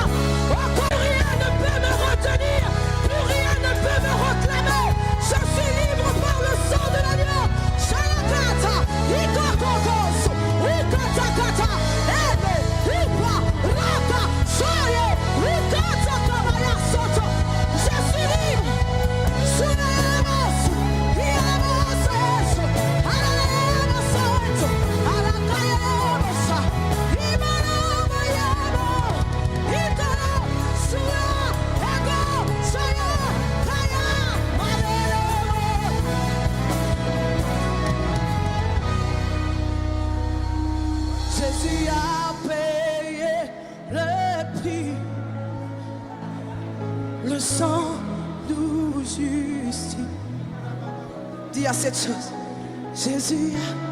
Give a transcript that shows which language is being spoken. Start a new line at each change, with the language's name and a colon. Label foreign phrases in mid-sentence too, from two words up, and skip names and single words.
French: Encore rien ne peut me retenir. Plus rien ne peut me réclamer. Je suis libre par le sang de l'agneau. Shalakata, Ikokokos, Ikatakata, Ebe, Ipa, Raka, Soye, Ikatakabaya Soto. Je suis libre. Sunamos, Iamos, Alamos, Alakayamos, Imanamo, Yamo, Ikara, Sura, Ego, Soya, Kaya, Malero. Jésus a payé le prix. Le sang nous justifie. Dis à cette chose. Jésus a.